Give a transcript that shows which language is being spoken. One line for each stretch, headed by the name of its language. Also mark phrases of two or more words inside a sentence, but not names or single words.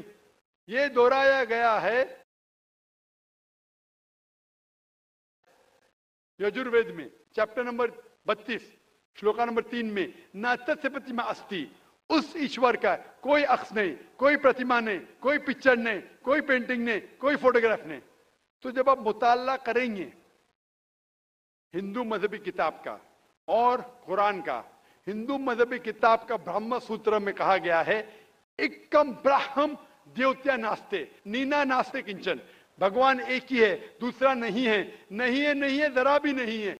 Urdu: یہ دہرایا گیا ہے یجوروید میں
English: chapter number
Urdu: 32 شلوکا نمبر 3 میں
Sanskrit: नातिया प्रतिमा अस्ति,
Urdu: اس ایشور کا کوئی عکس نہیں، کوئی پرتیما نہیں، کوئی پکچر نہیں، کوئی پینٹنگ نہیں، کوئی فوٹوگراف نہیں۔ تو جب آپ مطالعہ کریں گے ہندو مذہبی کتاب کا اور قرآن کا، ہندو مذہبی کتاب کا برہم سوتر میں کہا گیا ہے
Sanskrit: एकम ब्रह्म दुतिया नास्ते नेना नास्ते किंचन,
Urdu: بھگوان ایک ہی ہے، دوسرا نہیں ہے، نہیں ہے، نہیں ہے، ذرا بھی نہیں ہے۔